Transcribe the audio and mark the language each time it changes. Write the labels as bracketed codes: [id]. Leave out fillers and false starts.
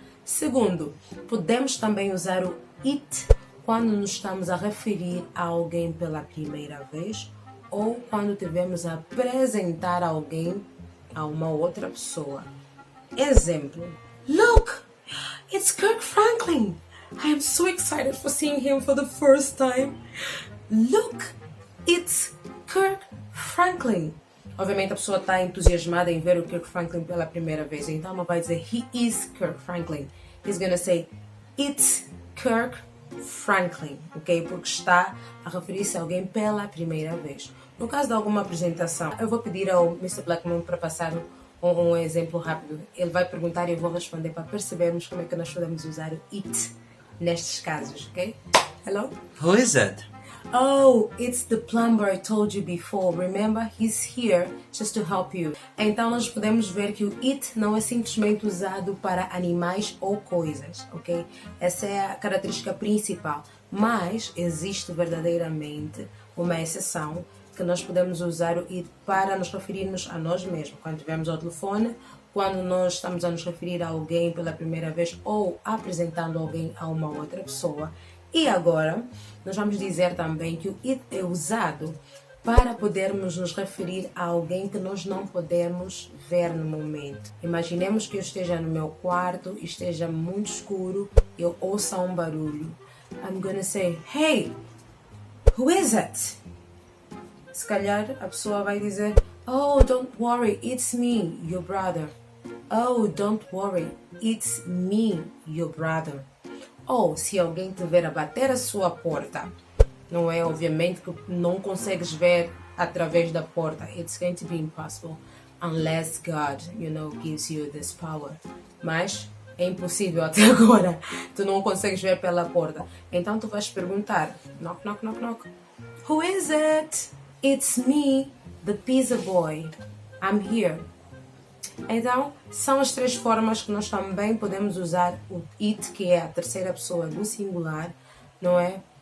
[pt] Segundo, podemos também usar o it quando nos estamos a referir a alguém pela primeira vez ou quando tivemos a apresentar alguém a uma outra pessoa. Exemplo. [en] Look! It's Kirk Franklin! I am so excited for seeing him for the first time. Look! It's Kirk Franklin! [pt] Obviamente a pessoa está entusiasmada em ver o Kirk Franklin pela primeira vez. Então ela vai dizer, [en] he is Kirk Franklin. He's gonna say, it's Kirk Franklin, ok? [pt] Porque está a referir-se a alguém pela primeira vez. No caso de alguma apresentação, eu vou pedir ao Mr. Blackmoon para passar um exemplo rápido. Ele vai perguntar e eu vou responder para percebermos como é que nós podemos usar o it nestes casos, ok? [en] Hello? Who is it? Oh, it's the plumber I told you before. Remember, he's here just to help you. [pt] Então nós podemos ver que o it não é simplesmente usado para animais ou coisas, ok? Essa é a característica principal. Mas existe verdadeiramente uma exceção que nós podemos usar o it para nos referirmos a nós mesmos. Quando estivermos ao telefone, quando nós estamos a nos referir a alguém pela primeira vez ou apresentando alguém a uma outra pessoa. E agora, nós vamos dizer também que o it é usado para podermos nos referir a alguém que nós não podemos ver no momento. Imaginemos que eu esteja no meu quarto, esteja muito escuro, eu ouça um barulho. [en] I'm gonna say, hey, who is it? [pt] Se calhar a pessoa vai dizer, [en] oh, don't worry, it's me, your brother. Oh, don't worry, it's me, your brother. [pt] Ou se alguém te ver a bater a sua porta, não é? Obviamente que não consegues ver através da porta. [en] It's going to be impossible unless God, gives you this power. [pt] Mas é impossível até agora. Tu não consegues ver pela porta. Então tu vais perguntar, [en] knock, knock, knock, knock. Who is it? It's me, the pizza boy. I'm here. [pt] Então, são as três formas que nós também podemos usar o it, que é a terceira pessoa do singular, não é?